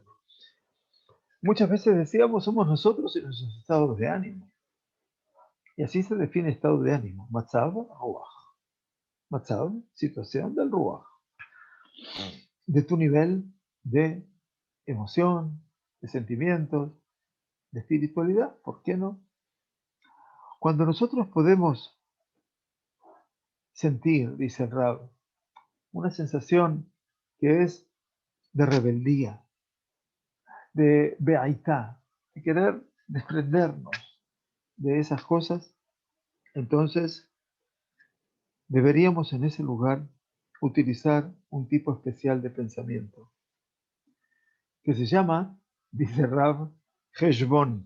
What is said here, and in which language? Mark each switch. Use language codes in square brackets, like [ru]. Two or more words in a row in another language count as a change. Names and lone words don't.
[es] Muchas veces decíamos, somos nosotros y nuestros estados de ánimo. Y así se define estado de ánimo. [he] מצב רוח. מצב, [es] situación del Ruach. De tu nivel de emoción, de sentimientos, de espiritualidad, ¿por qué no? Cuando nosotros podemos sentir, dice el Rab, una sensación que es de rebeldía, de beaitá, de querer desprendernos de esas cosas, entonces deberíamos en ese lugar utilizar un tipo especial de pensamiento que se llama, dice Rab, Heshbon.